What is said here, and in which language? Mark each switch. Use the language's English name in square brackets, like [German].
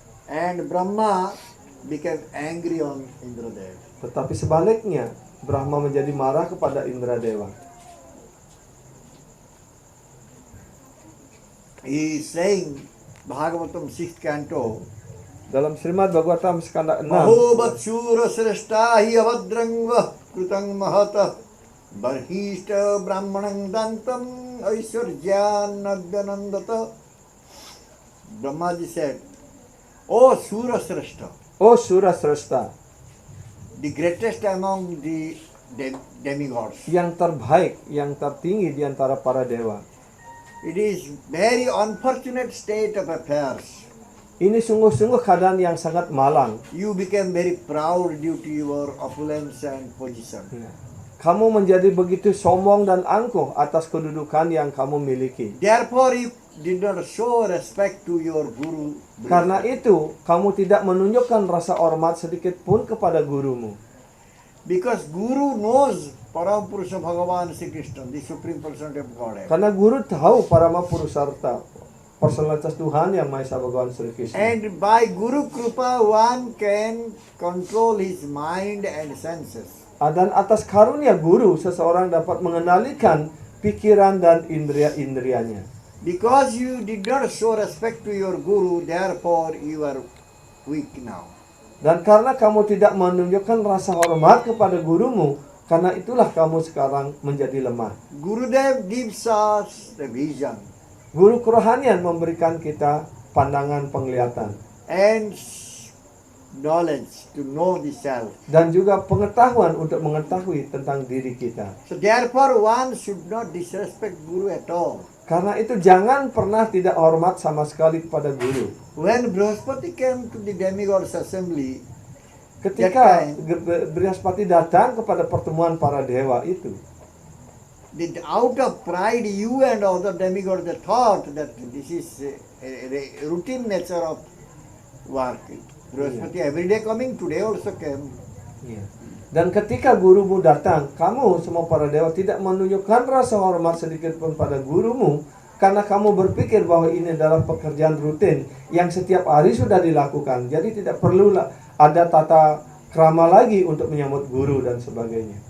[English] And Brahma became angry on Indradev. [Indonesian] Tetapi sebaliknya, Brahma menjadi marah kepada Indra Dewa. [English] He is saying, Bhagavatam 6th canto, [Indonesian] Dalam Srimad Bhagavatam skanda 6, [Sanskrit] Mahobat Shura Sreshta hi avadrangva krutang mahata barhishta brahmanang dantam aishwarjan nagyanandata. [English] Brahmaji said, O Shura Sreshta, [Indonesian] Oh Surasresta, [English] the greatest among the demigods. [Indonesian] yang terbaik, yang tertinggi di antara para dewa. [English] It is very unfortunate state of affairs. [Indonesian] Ini sungguh-sungguh keadaan yang sangat malang. [English] You became very proud due to your opulence and position. [Indonesian] Kamu menjadi begitu sombong dan angkuh atas kedudukan yang kamu miliki. [English] Therefore, you did not show respect to your guru. [Indonesian] Karena itu, kamu tidak menunjukkan rasa hormat sedikit pun kepada gurumu. [English] Because Guru knows Parampurusha Bhagavan Sri Krishna, the supreme personality of Godhead. [Indonesian] Karena guru tahu Parama Purusarta, personalitas Tuhan yang Maha Esa Bhagavan Sri Krishna. [English] And by Guru Krupa, one can control his mind and senses. [Indonesian] Dan atas karunia guru, seseorang dapat mengendalikan pikiran dan indria-indrianya. [English] Because you did not show respect to your Guru, therefore you are weak now. [Indonesian] Dan karena kamu tidak menunjukkan rasa hormat kepada gurumu, karena itulah kamu sekarang menjadi lemah. [English] Gurudev gives us the vision [Indonesian] Guru kerohanian memberikan kita pandangan penglihatan [English] and knowledge to know the self. [Indonesian] dan juga pengetahuan untuk mengetahui tentang diri kita. [English] So therefore one should not disrespect Guru at all. [Indonesian] Karena itu jangan pernah tidak hormat sama sekali kepada guru. [English] When Brihaspati came to the demigods assembly, [Indonesian] Ketika Brihaspati datang kepada pertemuan para dewa itu, [English] out of pride, you and other demigods they thought that this is a routine nature of work. Brihaspati every day coming, today also came. [Indonesian] dan ketika gurumu datang, kamu semua para dewa tidak menunjukkan rasa hormat sedikit pun pada gurumu, karena kamu berpikir bahwa ini adalah pekerjaan rutin yang setiap hari sudah dilakukan. Jadi tidak perlu ada tata krama lagi untuk menyambut guru dan sebagainya.